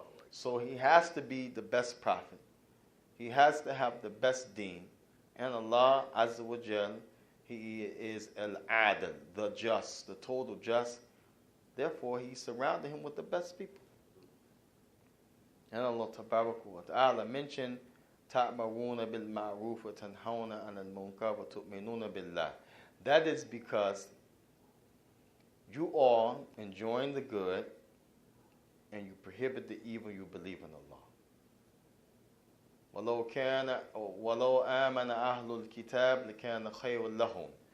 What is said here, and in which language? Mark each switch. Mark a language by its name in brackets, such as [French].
[English] So he has to be the best prophet. He has to have the best deen. And Allah Azza wa Jal, He is al-adl, the just, the total just. Therefore, he surrounded him with the best people. And Allah Tabaraka wa Ta'ala mentioned, [Arabic] تَأْمَرُونَ بِالْمَعْرُوفِ وَتَنْهَوْنَ عَنِ الْمُنْكَرِ وَتُؤْمِنُونَ بِاللَّهِ. [English] That is because you are enjoying the good and you prohibit the evil, you believe in Allah. [Arabic] وَلَوْ آمَنَ أَهْلُ الْكِتَابِ لَكَانَ خَيْرٌ لَهُمْ.